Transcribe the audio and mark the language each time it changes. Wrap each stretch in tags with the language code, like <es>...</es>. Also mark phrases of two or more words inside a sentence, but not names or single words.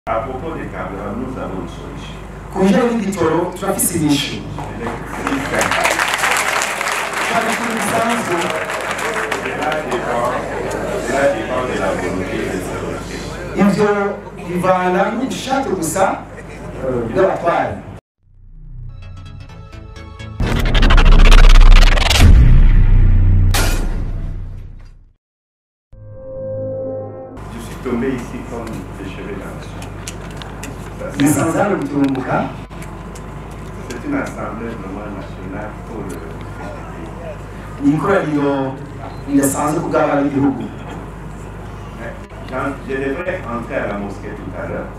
<fr>À propos des carburants, nous avons une solution.</fr> <rn>Kuja n'igitoro turafise inyishu.</rn> <fr>Cela dépend de la volonté des autorités.</fr> <rn>Ivyo bivana n'ubushake gusa bw'abatwari.</rn> <fr>Je suis tombé ici comme des cheveux dans le C'est une assemblée vraiment nationale pour le Je devrais entrer à la mosquée tout à l'heure.</fr>